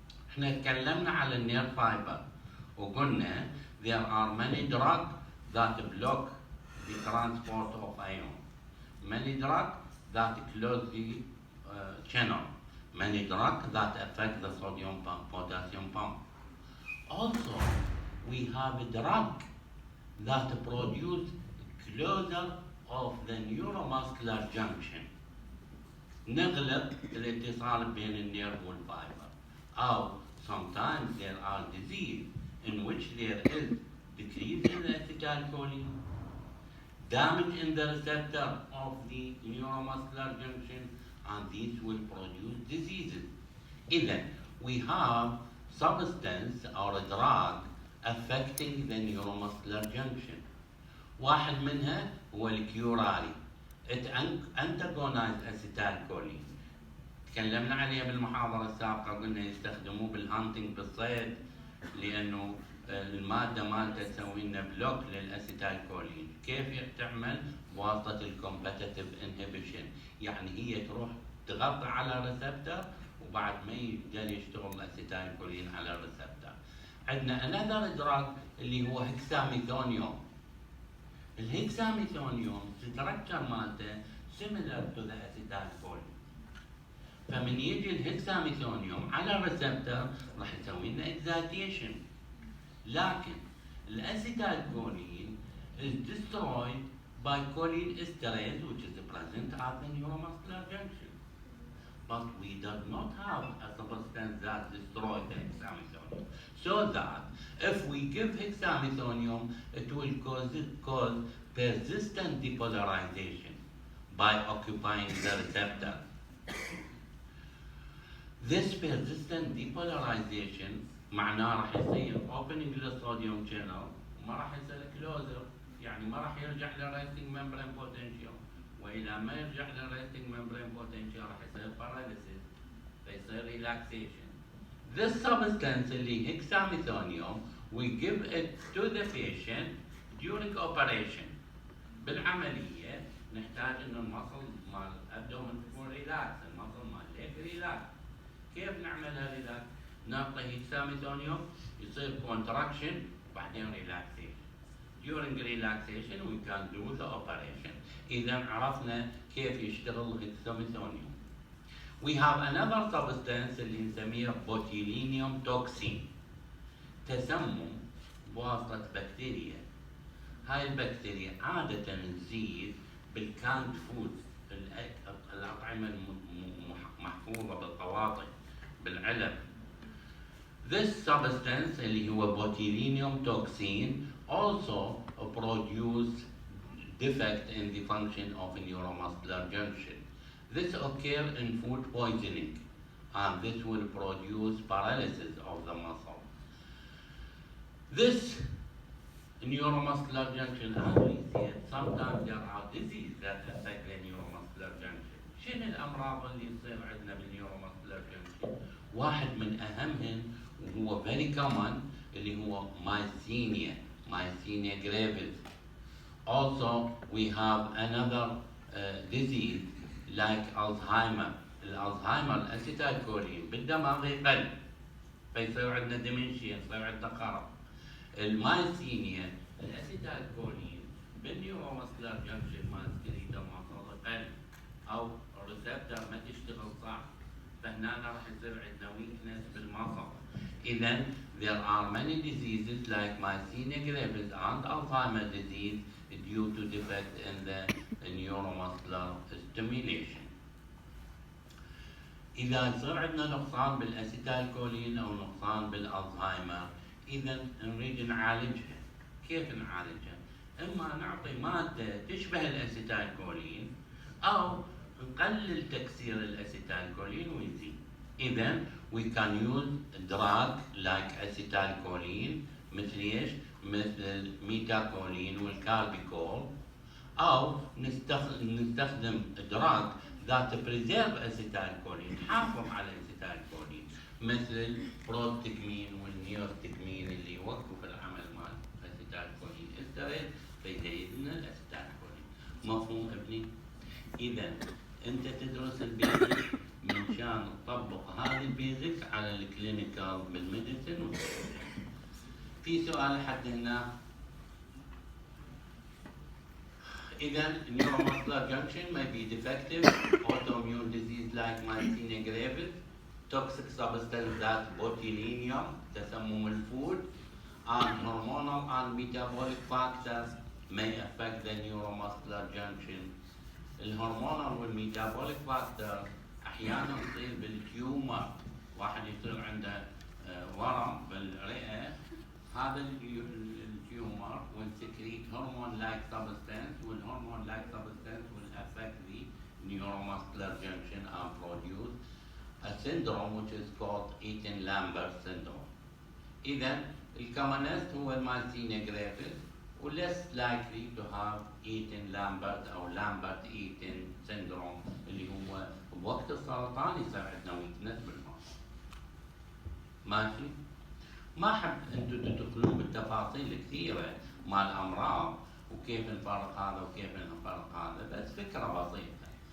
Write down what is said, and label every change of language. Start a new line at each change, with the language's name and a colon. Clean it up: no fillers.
Arabic: احنا اتكلمنا على النير فايبر وقلنا
English: there are many drugs that block the transport of ion, many drugs that close the channel, many drugs that affect the sodium pump, potassium pump. Also, we have a drug that produce closure of the neuromuscular junction.
Arabic: نغلق الاتصال بين النيرف والفايبر. أو
English: sometimes there are disease in which there is decrease in the acetylcholine, damage in the receptor of the neuromuscular junction, and these will produce diseases. Then we have substance or a drug affecting the neuromuscular junction.
Arabic: واحد منها هو الكيوراري.
English: It antagonizes acetylcholine.
Arabic: تكلمنا عليها بالمحاضرة السابقة، قلنا يستخدموه بالهانتنج بالصيد لأنه المادة مالته تسوي لنا بلوك للأسيتالكولين. كيف تعمل؟ بواسطة الكومبتيتيف انهبيشن، يعني هي تروح تغطي على الريسبتر وبعد ما يقدر يشتغل الأسيتالكولين على الريسبتر. عندنا
English: another drug
Arabic: اللي هو هكساميثونيوم.
English: الهكساميثونيوم structure
Arabic: مالته
English: similar to the acetylcholine.
Arabic: فمن يجي الهكساميثونيوم على الريسبتر راح يسوي لنا excitation. لكن الاسيتالكولين
English: is destroyed by choline esterase which is present at the neuromuscular junction. But we do not have a substance that destroys the hexamethonium. So that if we give hexamethonium, it will cause persistent depolarization. by occupying the receptor. This persistent depolarization
Arabic: معناه راح يصير opening للصوديوم channel وما راح يصير closure، يعني ما راح يرجع للresting membrane potential، وإذا ما يرجع للresting membrane potential راح يصير paralysis، فيصير relaxation.
English: This substance
Arabic: اللي
English: hexamethonium we give it to the patient during operation.
Arabic: بالعملية نحتاج إنه المصل مال الأبدومن تكون ريلاكس، المصل مال الليج ريلاكس. كيف نعملها ريلاكس؟ نعطي هيكساميثونيوم يصير contraction وبعدين relaxation.
English: During relaxation we can do the operation.
Arabic: إذا عرفنا كيف يشتغل الهيكساميثونيوم.
English: We have another substance
Arabic: اللي نسميها
English: botulinum toxin.
Arabic: تسمم بواسطة بكتيريا. هاي البكتيريا عادة تزيد بالكاند فود، الأطعمة المحفوظة بالقواطع بالعلب.
English: This substance
Arabic: اللي هو
English: botulinum toxin also produce defect in the function of neuromuscular junction. This occurs in food poisoning and this will produce paralysis of the muscle. This neuromuscular junction, as we said, sometimes there are diseases that affect the neuromuscular junction.
Arabic: شنو الأمراض اللي تصير عندنا بالنيوروماسكولار junction؟ واحد من أهمهم وهو
English: very common
Arabic: اللي هو myasthenia gravis.
English: Also, we have another disease like Alzheimer.
Arabic: الألزهايمر الأسيتايلكولين بالدماغ يقل فيصير عندنا ديمنشيا، يصير عندنا خرف. المايسينيا الأسيتايلكولين بالنيوروماسكولار جنكشن مال سكريتا ماسل يقل أو الريسبتر ما تشتغل صح، فهنا راح يصير عندنا ويكنس بالمصل. إذا
English: there are many diseases like myasthenia gravis and Alzheimer's disease due to defect in the neuromuscular stimulation.
Arabic: إذا يصير عندنا نقصان بالأسيتايلكولين أو نقصان بالألزهايمر، إذا نريد نعالجها. كيف نعالجها؟ إما نعطي مادة تشبه الأسيتايلكولين أو نقلل تكسير الأسيتايلكولين ويزيد. إذا
English: we can use drug like acetylcholine
Arabic: مثل إيش؟ مثل الميتاكولين والكاربيكول، أو نستخدم
English: drug that preserve acetylcholine،
Arabic: نحافظ على acetylcholine مثل البروستكمين والنيوستكمين اللي يوقفوا في العمل مال acetylcholine استريد فيزيد لنا الاسيتايلكولين. مفهوم ابني؟ إذا أنت تدرس البيزك من شان تطبق هذه البيزك على الكلينيكال بالميديسن. في سؤال لحد هنا؟ إذا
English: neuromuscular junction may be defective, autoimmune disease like myasthenia gravis, toxic substance that botulinum
Arabic: تسمم الفود,
English: and hormonal and metabolic factors may affect the neuromuscular junction.
Arabic: الهرمونال والميتابوليك فاكتور احيانا تصير بالتيومر، واحد يصير عنده ورم بالرئه، هذا
English: التيومر will secrete hormone like substance
Arabic: والهرمون
English: like substance will affect the neuromuscular junction and produce a syndrome which is called Eaton-Lambert syndrome.
Arabic: إذا الكومنست هو المايسينيا جرافيس و
English: less likely to have
Arabic: Eaton-Lambert أو Lambert-Eaton syndrome اللي هو بوقت السرطان يصير عندنا ويكنس بالمصل. ماشي؟ ما أحب أنتم تدخلون بالتفاصيل الكثيرة مع الأمراض وكيف نفرق هذا وكيف نفرق هذا، بس فكرة بسيطة.